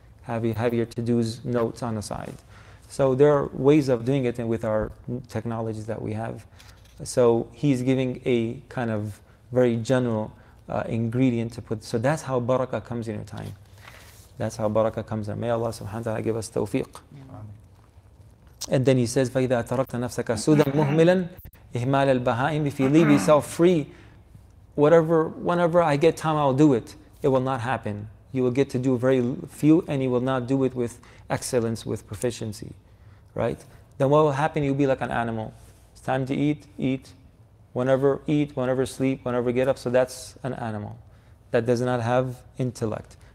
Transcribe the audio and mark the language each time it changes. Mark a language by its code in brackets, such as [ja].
[en] Have your to-dos notes on the side. So there are ways of doing it with our technologies that we have. So he's giving a kind of very general ingredient to put. So that's how barakah comes in your time. That's how barakah comes in. May Allah subhanahu wa ta'ala give us tawfiq. And then he says, [ar] فَإِذَا تَرَكْتَ نَفْسَكَ سُودًا مُهْمِلًا إِهْمَالَ الْبَهَائِمِ. [en] If you leave yourself free, whenever I get time, I'll do it. It will not happen. You will get to do very few, and you will not do it with excellence, with proficiency, right? Then what will happen? You'll be like an animal. It's time to eat. Whenever sleep, whenever get up. So that's an animal that does not have intellect.